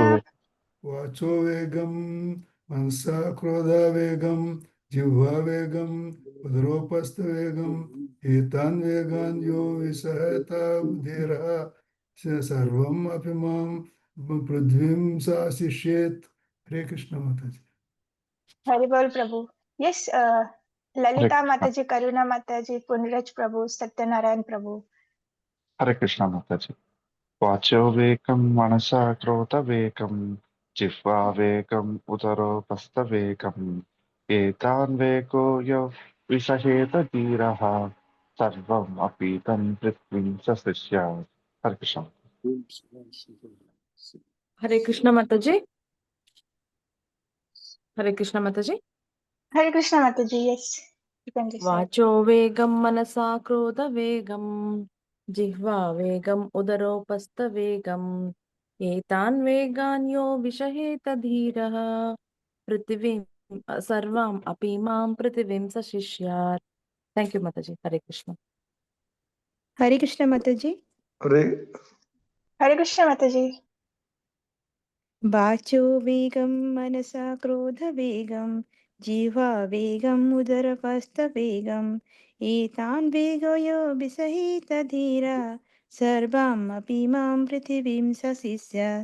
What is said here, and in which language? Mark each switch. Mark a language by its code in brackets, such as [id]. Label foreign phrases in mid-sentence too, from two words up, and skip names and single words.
[sa] वाचो वेगं मनसा क्रोध वेगं जिह्वा वेगं उदरोपस्थ वेगं एतान् वेगान् यो विसहत धीरः सर्वम् अपि मां पृथ्वीं साशिष्येत्। [hi] हरे कृष्ण माताजी। हरि बोल प्रभु। [en] Yes, Lalita Mataji, Karuna Mataji, Punraj Prabhu, Satyanarayan Prabhu. Hare Krishna Mataji. [sa] वाचो वेकम् मनसा क्रोत वेकम् जिह्वा वेकम् उदरो पस्त वेकम् एतान् वेको यो विसहेत धीरः सर्वम् अपितम् पृथ्वीम् सस्य. [en] Hare Krishna. Hare Krishna Mataji. Hare Krishna Mataji. Hare Krishna Mataji, yes. You can recite. [sa] वाचो वेगम् मनसा क्रोध वेगम् जिह्वा वेगम् उदरोपस्थ वेगम् एतान् वेगान्यो विषहेत धीरः पृथिवीम् सर्वम् अपिमाम् पृथिवीम् साशिष्यात्. [en] Thank you, Mataji. Hare Krishna. Hare Krishna Mataji. Hare Krishna Mataji. [sa] वाचो वेगम् मनसा क्रोध वेगम् जिव वेगम् उदरपस्थ वेगम् एतान् वेगोयो बिसहित धीर सर्वम् अपिमाम् पृथिवीम् ससिष्य.